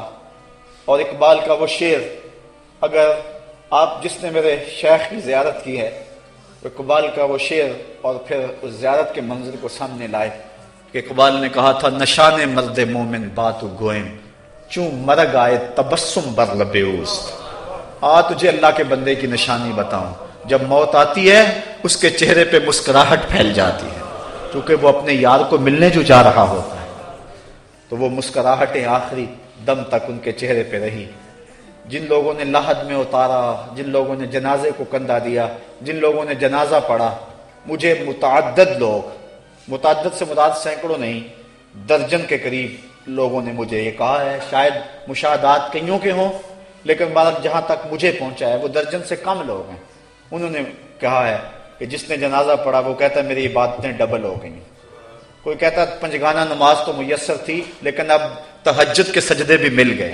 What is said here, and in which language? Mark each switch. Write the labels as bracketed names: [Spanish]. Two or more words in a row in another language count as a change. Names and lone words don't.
[Urdu] اور اقبال کا وہ شعر، اگر آپ جس نے میرے شیخ کی زیارت کی ہے، اقبال کا وہ شعر اور پھر اس زیارت کے منظر کو سامنے لائے کہ اقبال نے کہا تھا [Persian] نشان مرد مومن بات گوئم چوں مرگ آئے تبسم بر لب اوست. [Urdu] تجھے اللہ کے بندے کی نشانی بتاؤں، جب موت آتی ہے اس کے چہرے پہ مسکراہٹ پھیل جاتی ہے کیونکہ وہ اپنے یار کو ملنے جو جا رہا ہوتا ہے. تو وہ مسکراہٹیں آخری دم تک ان کے چہرے پہ رہی. جن لوگوں نے لحد میں اتارا، جن لوگوں نے جنازے کو کندھا دیا، جن لوگوں نے جنازہ پڑھا، مجھے متعدد لوگ متعدد سے مراد سینکڑوں نہیں، درجن کے قریب لوگوں نے مجھے یہ کہا ہے، شاید مشاہدات کئیوں کے ہوں، لیکن بہرحال جہاں تک مجھے پہنچا ہے وہ درجن سے کم لوگ ہیں، انہوں نے کہا ہے کہ جس نے جنازہ پڑھا وہ کہتا ہے میری عبادتیں ڈبل ہو گئیں، کوئی کہتا ہے پنجگانہ نماز تو میسر تھی لیکن اب تہجد کے سجدے بھی مل گئے۔